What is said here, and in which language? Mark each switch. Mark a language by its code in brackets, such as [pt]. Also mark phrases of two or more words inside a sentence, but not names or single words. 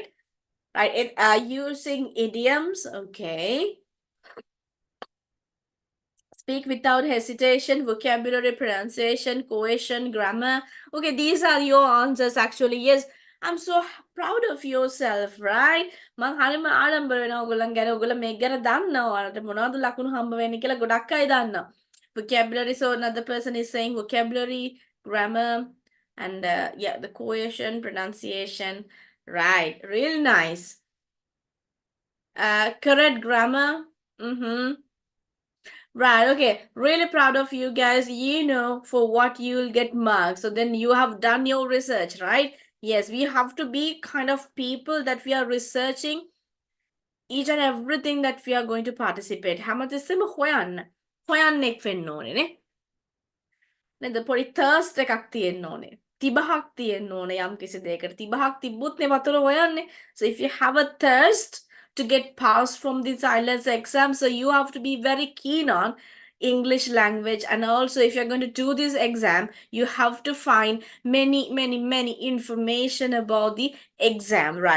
[en] Right, using idioms, okay. Speak without hesitation, vocabulary, pronunciation, cohesion, grammar. Okay, these are your answers actually. Yes, I'm so proud of yourself, right? [si] මං හරිම ආඩම්බර වෙනවා ඔයගොල්ලන් ගැන. ඔයගොල්ලෝ මේක ගැන දන්නවා. ඔයාලට මොනවද ලකුණු හම්බ වෙන්නේ කියලා ගොඩක් අය දන්නවා. [en] Vocabulary, so another person is saying vocabulary, grammar, and yeah, the cohesion, pronunciation. Right, real nice. Correct grammar. Right, okay. Really proud of you guys. You know for what you'll get marks. So then you have done your research, right? Yes, we have to be kind of people that we are researching each and everything that we are going to participate. [si] හැමතිස්සෙම හොයන්නෙක් වෙන්න ඕනේ නේ. නේද? පොඩි thirst එකක් තියෙන්න ඕනේ. තිබහක් තියෙන්න ඕනේ යම් කිසි දෙයකට. තිබහක් තිබ්බොත් නේ වතුර හොයන්නේ. [en] So if you have a thirst to get passed from this IELTS exam, so you have to be very keen on English language, and also if you're going to do this exam, you have to find many information about the exam, right?